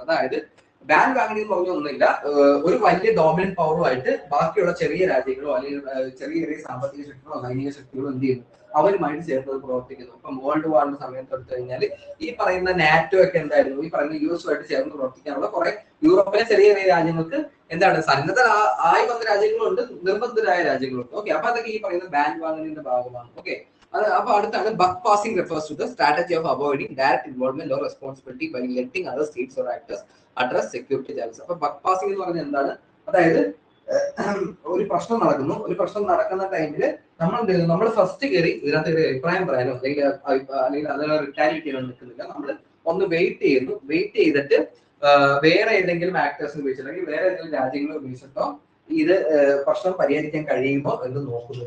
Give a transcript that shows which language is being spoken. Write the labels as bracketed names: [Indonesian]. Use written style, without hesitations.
[Malayalam] അതായത് ബാൻ വാഗണിംഗ് എന്ന് പറഞ്ഞ ഒന്നുമില്ല, ഒരു വലിയ ഡോമിനന്റ് പവറുമായിട്ട് ബാക്കിയുള്ള ചെറിയ രാജ്യങ്ങളോ അല്ലെങ്കിൽ ചെറിയ സാമ്പത്തിക ശക്തികളോ സൈനിക ശക്തികളോ എന്ത് ചെയ്യുന്നു, അവരുമായിട്ട് ചേർത്ത് പ്രവർത്തിക്കുന്നു. ഇപ്പം വേൾഡ് വാറിന്റെ സമയത്ത് എടുത്തു കഴിഞ്ഞാൽ ഈ പറയുന്ന നാറ്റോ ഒക്കെ എന്തായിരുന്നു, ഈ പറയുന്ന US-ആയിട്ട് ചേർന്ന് പ്രവർത്തിക്കാനുള്ള കുറെ യൂറോപ്പിലെ ചെറിയ രാജ്യങ്ങൾക്ക് എന്താണ് സന്നദ്ധരായി വന്ന രാജ്യങ്ങളുണ്ട്, നിർബന്ധിതരായ രാജ്യങ്ങളുണ്ട്. ഓക്കെ, അപ്പൊ അതൊക്കെ ഈ പറയുന്ന ബാൻ വാങ്ങലിന്റെ ഭാഗമാണ്. ഓക്കെ, അപ്പൊ അടുത്താണ് [English] Buck passing refers to the strategy of avoiding direct involvement or responsibility by letting other states or actors address security challenges. [Malayalam] അപ്പൊ ബക്ക് പാസിംഗ് എന്ന് പറഞ്ഞാൽ എന്താണ്? അതായത് ഒരു പ്രശ്നം നടക്കുന്ന ടൈമില് നമ്മൾ ഫസ്റ്റ് കയറി ഇതിനകത്ത് ഒരു അഭിപ്രായം പറയാനോ അല്ലെങ്കിൽ അതിനെ റിറ്റാലിയേറ്റ് ചെയ്യാനോ നിൽക്കുന്നില്ല. നമ്മൾ ഒന്ന് വെയിറ്റ് ചെയ്തിട്ട് വേറെ ഏതെങ്കിലും ആക്ടേഴ്സിനെ ഉപയോഗിച്ചിട്ടോ അല്ലെങ്കിൽ വേറെ ഏതെങ്കിലും രാജ്യങ്ങളെ ഉപയോഗിച്ചിട്ടോ ഇത് പ്രശ്നം പരിഹരിക്കാൻ കഴിയുമോ എന്ന് നോക്കുന്നു.